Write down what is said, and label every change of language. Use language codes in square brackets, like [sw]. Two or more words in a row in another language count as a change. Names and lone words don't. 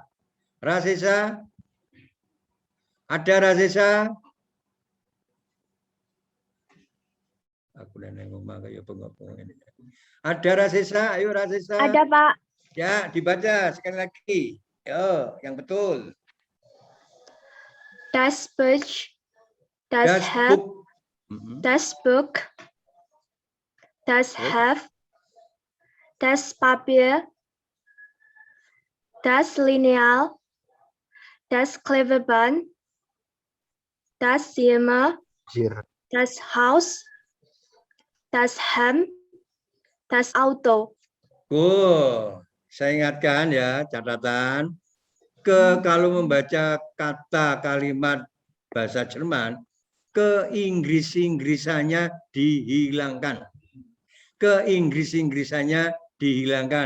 [id] Rasesa. Ada Rasesa? Aku udah ngomong kayak pengopongan ini. Ada Rasesa? Ayo Rasesa. Ada, Pak. Ya, dibaca sekali lagi. Yo, yang betul. [de] Das Buch. Das Das Heft. Buch. Mhm. Das Buch. Das Terus? Heft. Das Papier. Das Lineal. Das Klebeband. Das Zimmer. Zir. Das Haus. Das Hemd. Das Auto. [id] Saya ingatkan ya, catatan. Kalau membaca kata kalimat bahasa Jerman, ke Inggris-Inggrisannya dihilangkan. Ke Inggris-Inggrisannya dihilangkan.